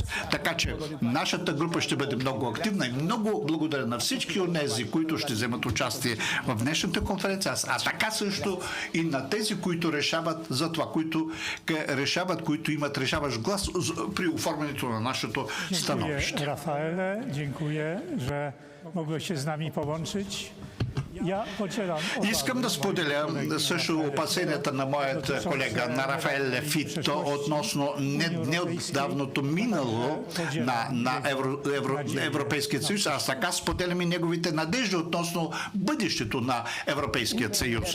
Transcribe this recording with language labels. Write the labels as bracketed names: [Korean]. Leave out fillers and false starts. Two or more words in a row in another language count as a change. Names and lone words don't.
[Bulgarian] Така че нашата група ще бъде много активна и много благодаря на всички онези, които ще вземат участие в днешната конференция, а така също и на тези, които решават за това, които имат решаващ глас при оформянето на нашето становище. [Polish] Raffaele, dziękuję, że mogłeś się z nami połączyć. [Bulgarian] Искам да споделя също опасенията на моят колега, на Рафаеле Фитто, относно неотдавното минало на Европейския съюз, а така споделям и неговите надежди относно бъдещето на Европейския съюз.